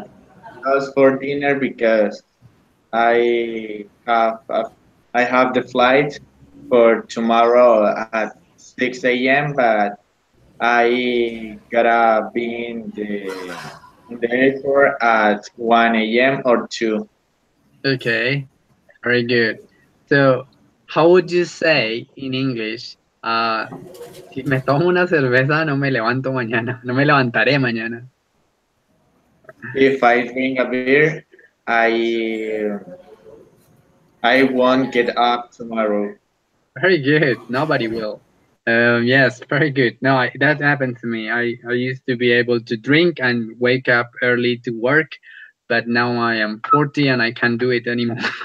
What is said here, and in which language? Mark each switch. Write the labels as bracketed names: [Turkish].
[English] but just for dinner because I have I have the flight for tomorrow at 6 a.m. But I gotta be in the airport at 1 a.m. or 2. okay, very good. So how would you say in English? [Spanish] Si me tomo una cerveza, no me levanto mañana. No me levantaré mañana. [English] If I drink a beer, I won't get up tomorrow. Very good. Nobody will. Yes, very good. No, that happened to me. I used to be able to drink and wake up early to work, but now I am 40 and I can't do it anymore.